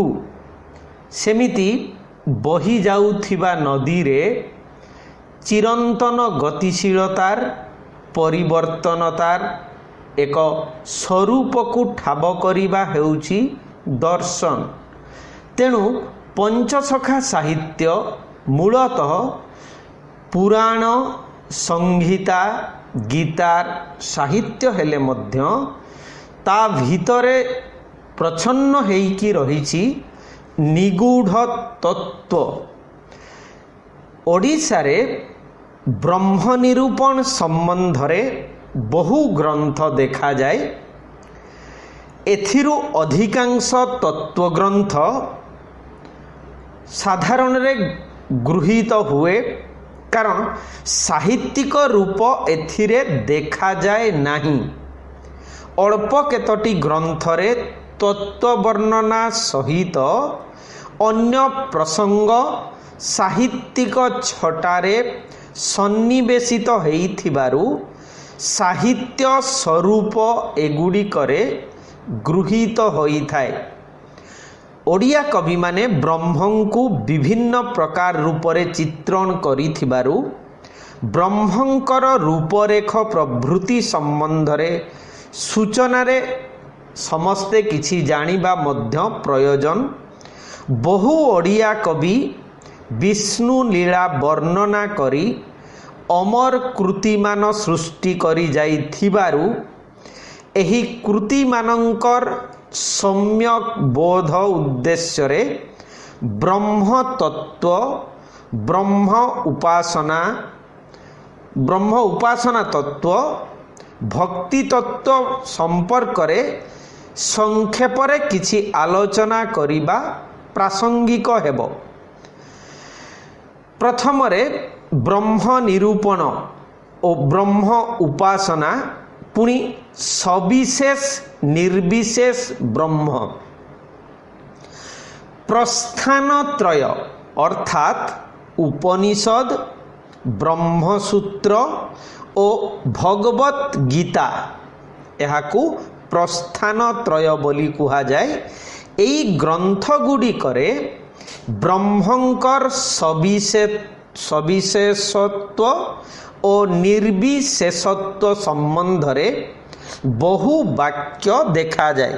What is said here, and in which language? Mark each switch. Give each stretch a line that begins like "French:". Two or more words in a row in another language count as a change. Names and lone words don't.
Odia: ସେମିତି ବହି ଯାଉଥିବା ନଦୀ ରେ ଚିରନ୍ତନ ଗତିଶୀଳତାର ପରିବର୍ତ୍ତନତାର ଏକ ସ୍ୱରୂପ କୁ ଠାବ କରିବା ହେଉଛି ଦର୍ଶନ। ତେଣୁ ପଞ୍ଚସଖା ସାହିତ୍ୟ ମୂଳତଃ ପୁରାଣ, ସଂହିତା, ଗୀତାର ସାହିତ୍ୟ ହେଲେ ମଧ୍ୟ ତା ଭିତରେ ପ୍ରଚ୍ଛନ୍ନ ହୋଇକି ରହିଛି ନିଗୂଢ଼ ତତ୍ତ୍ୱ। ଓଡ଼ିଶା ରେ ବ୍ରହ୍ମ ନିରୂପଣ ସମ୍ବନ୍ଧ ରେ ବହୁ ଗ୍ରନ୍ଥ ଦେଖା ଯାଏ। ଏଥିରୁ ଅଧିକାଂଶ ତତ୍ତ୍ୱ ଗ୍ରନ୍ଥ ସାଧାରଣ ରେ ଗୃହୀତ ହୁଏ, କାରଣ ସାହିତ୍ୟିକ ରୂପ ଏଥିରେ ଦେଖା ଯାଏ ନାହିଁ। ଅଳ୍ପ କେତୋଟି ଗ୍ରନ୍ଥ ରେ ତତ୍ତ୍ୱ ବର୍ଣ୍ଣନା ସହିତ ଅନ୍ୟ ପ୍ରସଙ୍ଗ ସାହିତ୍ୟିକ ଛଟାରେ ସନ୍ନିବେଶିତ ହୋଇଥିବାରୁ ସାହିତ୍ୟ ସ୍ୱରୂପ ଏଗୁଡ଼ିକରେ ଗୃହୀତ ହୋଇ ଥାଏ। ଓଡ଼ିଆ କବି ମାନେ ବ୍ରହ୍ମ କୁ ବିଭିନ୍ନ ପ୍ରକାର ରୂପରେ ଚିତ୍ରଣ କରିଥିବାରୁ ବ୍ରହ୍ମଙ୍କର ରୂପରେଖ ପ୍ରଭୃତି ସମ୍ବନ୍ଧ ରେ ସୂଚନା ରେ ସମସ୍ତେ କିଛି ଜାଣିବା ମଧ୍ୟ ପ୍ରୟୋଜନ। ବହୁ ଓଡ଼ିଆ କବି ବିଷ୍ଣୁ ଲୀଳା ବର୍ଣ୍ଣନା କରି ଅମର କୃତିମାନ ସୃଷ୍ଟି କରି ଯାଇଥିବାରୁ ଏହି କୃତିମାନଙ୍କର ସମ୍ୟକ ବୋଧ ଉଦ୍ଦେଶ୍ୟ ରେ ବ୍ରହ୍ମ ତତ୍ତ୍ୱ, ବ୍ରହ୍ମ ଉପାସନା ତତ୍ତ୍ୱ, ଭକ୍ତି ତତ୍ତ୍ୱ ସମ୍ପର୍କ ରେ ସଂକ୍ଷେପ ରେ କିଛି ଆଲୋଚନା କରିବା ପ୍ରାସଙ୍ଗିକ ହେବ। ପ୍ରଥମ ରେ ବ୍ରହ୍ମ ନିରୂପଣ ଓ ବ୍ରହ୍ମ ଉପାସନା, ପୁଣି ସବିଶେଷ ନିର୍ବିଶେଷ ବ୍ରହ୍ମ। ପ୍ରସ୍ଥାନତ୍ରୟ ଅର୍ଥାତ ଉପନିଷଦ, ବ୍ରହ୍ମସୂତ୍ର ଓ ଭଗବତ ଗୀତା ଏହାକୁ ପ୍ରସ୍ଥାନତ୍ରୟ ବୋଲି କୁହା ଯାଏ। ଏହି ଗ୍ରନ୍ଥ ଗୁଡ଼ିକରେ ବ୍ରହ୍ମଙ୍କର ସବିଶେଷତ୍ୱ ଓ ନିର୍ବିଶେଷତ୍ୱ ସମ୍ବନ୍ଧ ରେ ବହୁ ବାକ୍ୟ ଦେଖା ଯାଏ।